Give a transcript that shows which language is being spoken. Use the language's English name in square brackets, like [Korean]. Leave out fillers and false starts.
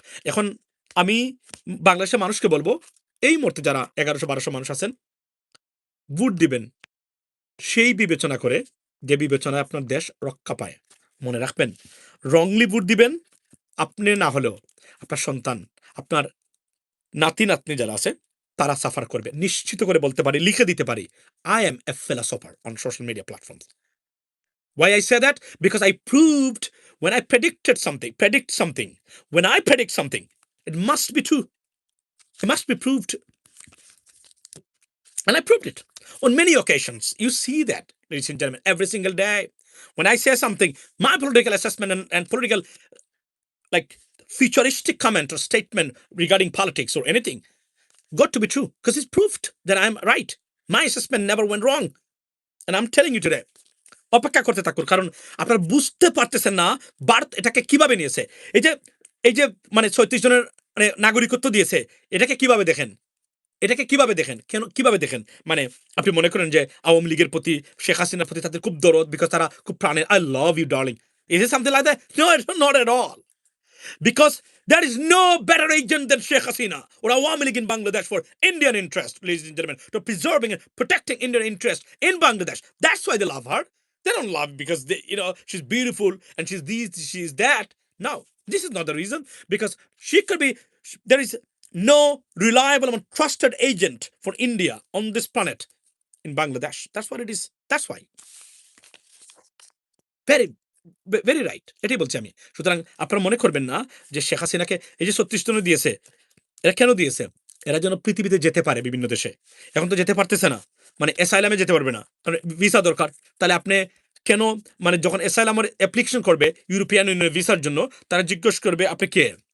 [Bangla] এখন আমি বাংলাদেশের মানুষকে বলবো, এই মুহূর্তে যারা 1100-1200 মানুষ আছেন, ভোট দিবেন সেই বিবেচনা করে যে বিবেচনায় আপনার দেশ রক্ষা পায়। মনে রাখবেন, রংলি ভোট দিবেন আপনি না হলেও আপনার সন্তান, আপনার নাতি নাতনি যারা আছে তারা সাফার করবে। নিশ্চিত করে বলতে পারি, লিখে দিতে পারি, [English] I am a philosopher on social media platforms. Why I say that? Because I proved when I predict something, when I predict something, it must be true. It must be proved. And I proved it on many occasions. You see that, ladies and gentlemen, every single day. When I say something, my political assessment and political, like, futuristic comment or statement regarding politics or anything got to be true because it's proved that I'm right. My assessment never went wrong. And I'm telling you today. [Bangla] অপেক্ষা করতে থাকুন, কারণ আপনারা বুঝতে পারতেছেন না ভারত এটাকে কিভাবে নিয়েছে। এই যে মানে 36 জনের মানে নাগরিকত্ব দিয়েছে, এটাকে কিভাবে দেখেন? এটাকে কিভাবে দেখেন? কেন কিভাবে দেখেন? মানে আপনি মনে করেন যে আওয়ামী লীগের প্রতি, শেখ হাসিনার প্রতি তাদের খুব দরদ, বিকজ তারা খুব প্রাণের, [English] I love you darling. Is it something like that? No, it's not at all. Because there is no better agent than Sheikh Hasina or Awami League in Bangladesh for Indian interest, ladies and gentlemen, to preserving and protecting Indian interest in Bangladesh. That's why they love her. They don't love because she's beautiful and she's this, she's that. No, this is not the reason. Because she could be. There is no reliable and trusted agent for India on this planet in Bangladesh. That's what it is. That's why. Very very right, [Bangla] এটাই বলছি আমি। সুতরাং আপনারা মনে করবেন না যে শেখ হাসিনাকে এই যে 36 জন দিয়েছে, এরা কেন দিয়েছে? এরা যেন পৃথিবীতে যেতে পারে বিভিন্ন দেশে। এখন তো যেতে পারতেছে না, মানে অ্যাসাইলামে যেতে পারবে না, কারণ ভিসা দরকার। তাহলে আপনি কেন, মানে যখন অ্যাসাইলামের অ্যাপ্লিকেশন করবে ইউরোপিয়ান ইউনিয়নের ভিসার জন্য, তারা জিজ্ঞেস করবে আপনি কে?